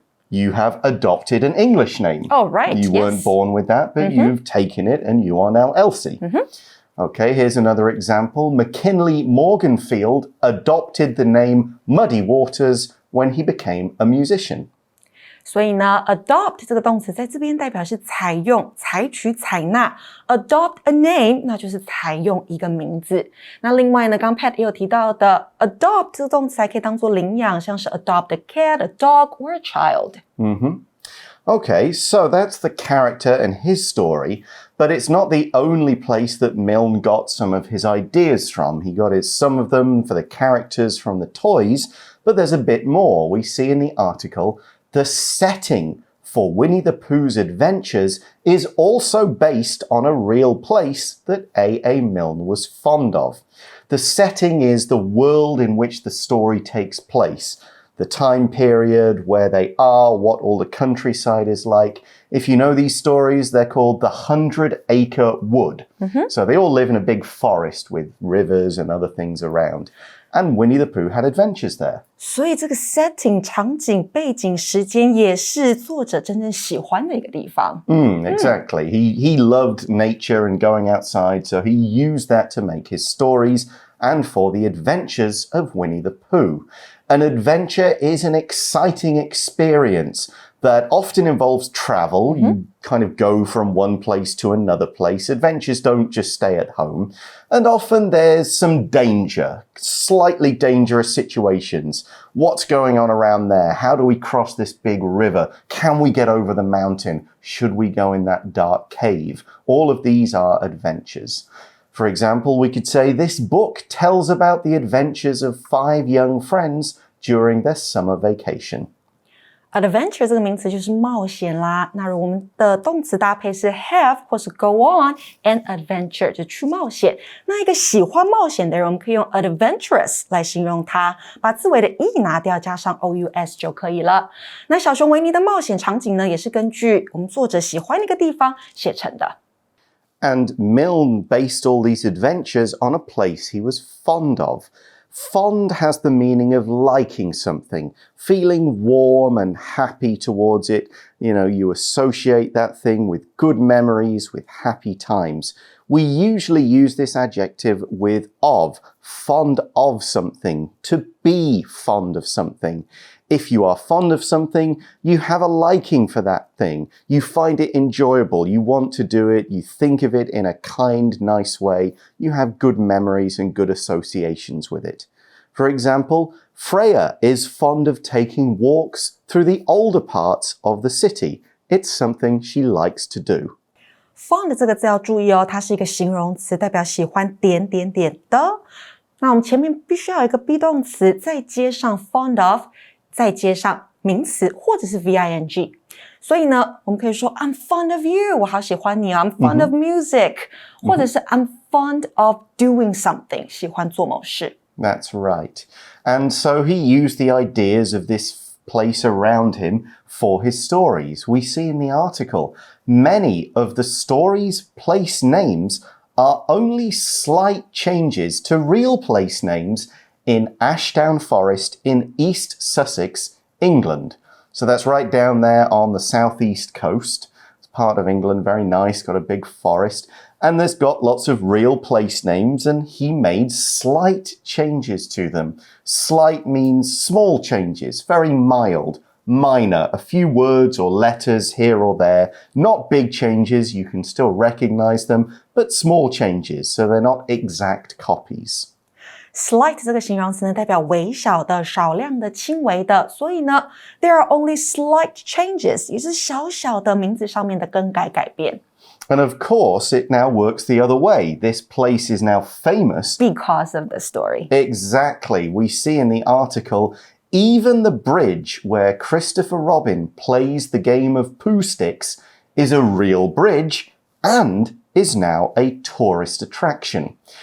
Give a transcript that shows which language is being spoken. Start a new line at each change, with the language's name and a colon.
English: You have adopted an English name. Oh, right. You weren't born with that, but you've taken it and you are now Elsie. Okay, here's another example. McKinley Morganfield adopted the name Muddy Waters when he became a musician.
Chinese: 所以呢 adopt 这个动词在这边代表是采用、采取、采纳
English: adopt a name
Chinese: 那就是采用一个名字。那另外呢刚 Pat 也有提到的 adopt 这个动词还可以当作领养，像是
English: adopt a cat, a dog, or a child. Okay, so that's the character and his story, but it's not the only place that Milne got some of his ideas from. He got some of them for the characters from the toys, but there's a bit more. We see in the article the setting for Winnie the Pooh's adventures is also based on a real place that A. Milne was fond of. The setting is the world in which the story takes place, the time period, where they are, what all the countryside is like. If you know these stories, they're called the 100-Acre Wood. So they all live in a big forest with rivers and other things around. And Winnie the Pooh had adventures there.
Chinese: 所以这个 setting 场景、背景、时间也是作者真正喜欢的一个地方。
English: Exactly. He loved nature and going outside, so he used that to make his stories and for the adventures of Winnie the Pooh. An adventure is an exciting experience that often involves travel. You kind of go from one place to another place. Adventures don't just stay at home. And often there's some danger, slightly dangerous situations. What's going on around there? How do we cross this big river? Can we get over the mountain? Should we go in that dark cave? All of these are adventures. For example, we could say this book tells about the adventures of 5 young friends during their summer vacation.
Chinese: Adventure 这个名词就是冒险啦，那我们的动词搭配是 have 或是
English: go on an adventure
Chinese: 就去冒险。那一个喜欢冒险的人，我们可以用 adventurous 来形容他，把字尾的 e 拿掉，加上 ous 就可以了。那小熊维尼的冒险场景呢，也是根据我们作者喜欢的一个地方写成的。
English: And Milne based all these adventures on a place he was fond of. Fond has the meaning of liking something, feeling warm and happy towards it. You know, you associate that thing with good memories, with happy times. We usually use this adjective with of, fond of something, to be fond of something. If you are fond of something, you have a liking for that thing. You find it enjoyable. You want to do it. You think of it in a kind, nice way. You have good memories and good associations with it. For example, Freya is fond of taking walks through the older parts of the city. It's something she likes to do.
Chinese: Fond 这个字要注意哦，它是一个形容词，代表喜欢点点点的。那我们前面必须要有一个 be 动词，再接上 fond of，再接上名词或者是 VING。所以呢，我们可以说
English: I'm fond of you，
Chinese: 我好喜欢你啊
English: I'm fond of music，
Chinese: 或者是
English: I'm fond of doing something，
Chinese: 喜欢做某事。
English: That's right. And so he used the ideas of this place around him for his stories. We see in the article, many of the stories' place names are only slight changes to real place names in Ashdown Forest in East Sussex, England. So that's right down there on the southeast coast. It's part of England, very nice, got a big forest. And there's got lots of real place names, and he made slight changes to them. Slight means small changes, very mild, minor, a few words or letters here or there. Not big changes, you can still recognize them, but small changes, so they're not exact copies.
Chinese: Slight 这个形容词呢，代表微小的、少量的、轻微的，所以呢
English: there are only slight changes，
Chinese: 也是小小的名字上面的更改改变。
English: And of course, it now works the other way. This place is now famous because of the story. Exactly. We see in the article, even the bridge where Christopher Robin plays the game of Pooh Sticks is a real bridge and is now a tourist attraction.